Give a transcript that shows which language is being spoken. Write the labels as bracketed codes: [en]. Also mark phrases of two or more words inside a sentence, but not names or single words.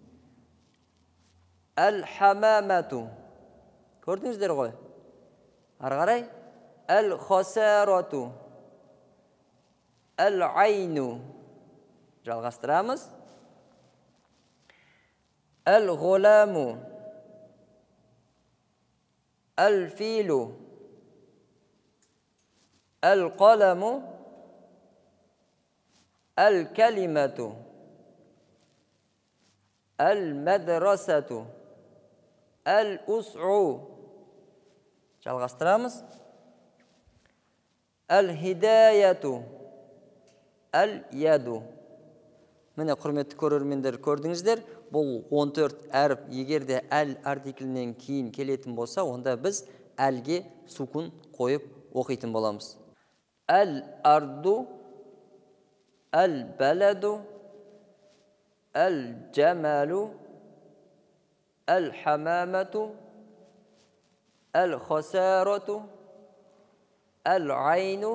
[kk] Әл-хамамәту, көрдіңіздер ғой. Әрі қарай. [ar] الخسارة، العين, [kk] жалғастырамыз. Әл-ғоламу, [ar] الفيل القلم الكلمة المدرسة الأسع жалғастырамыз. الهداية اليد. [kk] Міне құрметті көрермендер, көрдіңіздер, бұл 14 әріп егерде әл артиклінен кейін келетін болса, онда біз әлге сүкін қойып оқитын боламыз. [ar] الأرض، البلد، الجمل، الحمامة، الخسارة، العين.